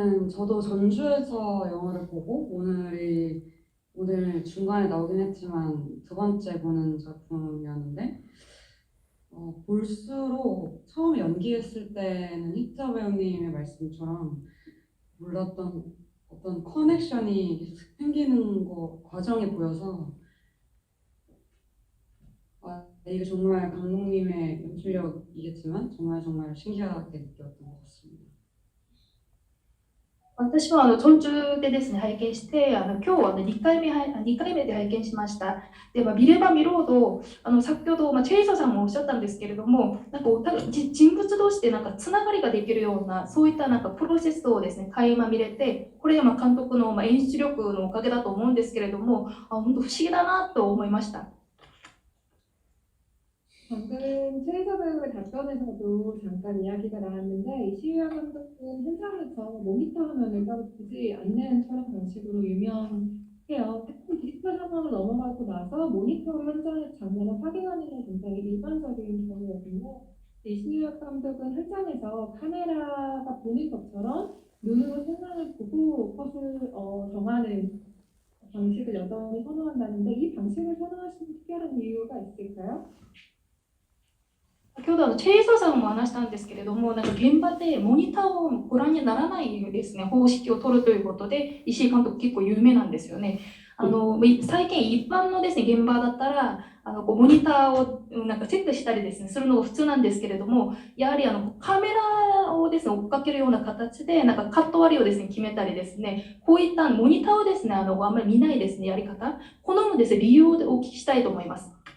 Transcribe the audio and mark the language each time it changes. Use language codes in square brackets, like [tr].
[ko] 저도 전주에서 영화를 보고 오늘 중간에 나오긴 했지만 두 번째 보는 작품이었는데, 볼수록 처음 연기했을 때는 희자 배우님의 말씀처럼 몰랐던 어떤 커넥션이 계속 생기는 과정이 보여서, 이게 정말 감독님의 연출력이겠지만 정말 신기하게 느꼈던 것 같습니다. [ja] 私はチョンジュでですね、拝見して、今日は2回目で拝見しました。で、見れば見るほど、先ほど、チェイソさんもおっしゃったんですけれども、なんか人物同士でなんかつながりができるような、そういったなんかプロセスをですね、垣間見れて、これ監督の演出力のおかげだと思うんですけれども、本当不思議だなと思いました。 [ko] 방금 최혜서 배우의 답변에서도 잠깐 이야기가 나왔는데 이시우야 감독은 현장에서 모니터 화면을 따로 보지 않는 촬영 방식으로 유명해요. 특히 디지털 상황을 넘어가고 나서 모니터로 현장의 장면을 확인하는 게 굉장히 일반적인 경우거든요. 이시우야 감독은 현장에서 카메라가 보는 것처럼 눈으로 생각을 보고 컷을 정하는 방식을 여전히 선호한다는데 이 방식을 선호하시는 특별한 이유가 있을까요? [ja] 先ほどチェイサーさんも話したんですけれども、なんか現場でモニターをご覧にならないですね、方式を取るということで、石井監督結構有名なんですよね。最近一般のですね、現場だったら、モニターをなんかチェックしたりですね、するのが普通なんですけれども、やはりカメラをですね、追っかけるような形で、なんかカット割りをですね、決めたりですね、こういったモニターをですね、あんまり見ないですね、やり方、好むですね、理由をお聞きしたいと思います。